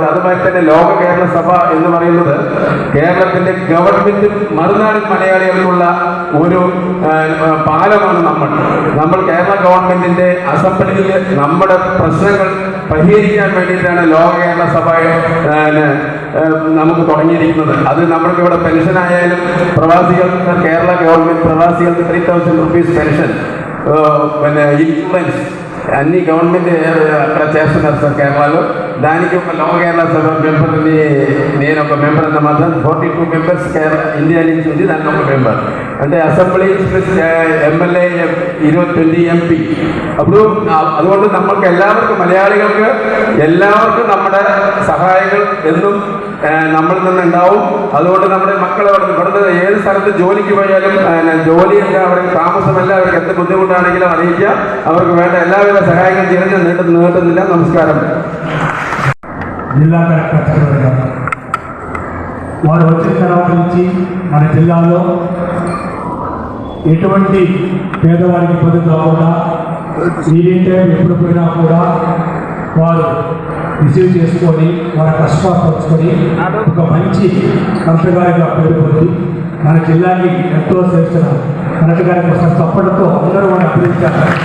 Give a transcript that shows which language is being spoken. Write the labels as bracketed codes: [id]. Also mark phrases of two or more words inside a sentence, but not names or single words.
[ml] അതുമായി തന്നെ ലോക കേരള സഭ എന്ന് പറയുന്നത് കേരളത്തിൻ്റെ ഗവൺമെൻറ്റും മറുനാടൻ മലയാളികൾക്കുള്ള ഒരു പാലമാണ്. നമ്മൾ കേരള ഗവൺമെൻറ്റിൻ്റെ അസംബ്ലിയിൽ നമ്മുടെ പ്രശ്നങ്ങൾ പരിഹരിക്കാൻ വേണ്ടിയിട്ടാണ് ലോക കേരള സഭ നമുക്ക് തുടങ്ങിയിരിക്കുന്നത്. അത് നമ്മൾക്ക് ഇവിടെ പെൻഷനായാലും പ്രവാസികൾക്ക് കേരള ഗവൺമെൻറ് പ്രവാസികൾക്ക് 3,000 [en] rupees pension, [ml] പിന്നെ [te] ఇన్సూరెన్స్ అన్ని గవర్నమెంట్ అక్కడ చేస్తున్నారు సార్ కేరళలో. దానికి ఒక లోక కేరళ సభ మెంబర్ని, నేను ఒక మెంబర్ అన్నమాట. 42 మెంబర్స్ కేరళ ఇండియా నుంచి ఉంది, దానికి ఒక మెంబర్. [en] అంటే assembly plus MLA 20 MP. [ml] അപ്പോൾ അതുകൊണ്ട് നമ്മൾക്ക് എല്ലാവർക്കും മലയാളികൾക്ക് എല്ലാവർക്കും നമ്മുടെ സഹായങ്ങൾ എന്നും നമ്മളിൽ നിന്നുണ്ടാവും. അതുകൊണ്ട് നമ്മുടെ മക്കൾ ഇവിടുന്ന് ഏത് സ്ഥലത്ത് ജോലിക്ക് പോയാലും ജോലിയല്ല, അവർക്ക് താമസമല്ല, അവർക്ക് എന്ത് ബുദ്ധിമുട്ടാണെങ്കിലും അറിയിക്കുക. അവർക്ക് വേണ്ട എല്ലാവിധ സഹായങ്ങൾ ചെയ്യുന്ന നീട്ടുന്നില്ല. [te] నమస్కారం. జిల్లా కలెక్టర్ గారు వారు వచ్చిన తర్వాత నుంచి మన జిల్లాలో ఎటువంటి పేదవారికి ఇబ్బంది కాకుండా ఏదైతే ఎప్పుడు పోయినా కూడా వారు రిసీవ్ చేసుకొని వారి కష్టాలు పంచుకొని ఒక మంచి కలెక్టర్ గారిగా పేరు పొంది మన జిల్లాకి ఎంతో చేసిన కలెక్టర్ గారి కోసం తప్పడంతో అందరూ వారిని అభినందించారు.